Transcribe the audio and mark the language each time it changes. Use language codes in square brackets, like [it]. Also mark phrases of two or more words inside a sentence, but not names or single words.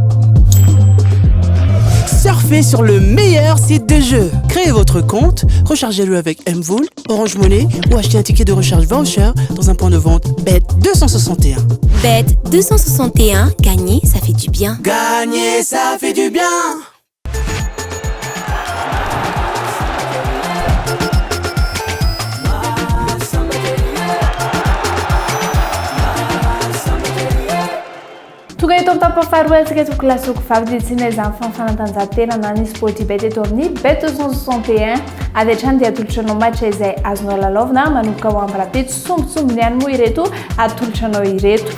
[fr] Surfez sur le meilleur site de jeu. Créez votre compte, rechargez-le avec Mvool, Orange Money ou achetez un ticket de recharge voucher dans un point de vente Bet 261. Bet 261, gagner, ça fait du bien. Gagner, ça fait du bien. [mg] Tonga eto amin'ny tapafaharoa atsika tokolasoko vavy dia tsy naizany fanatanjahantena na ny sportibet eto amin'ny Bet 261 avy hatrany dia atolotranao match izay azonao lalaovina manomboka ho amin'ny rapito sombitsombiny ihany moa ireto atolotranao ireto.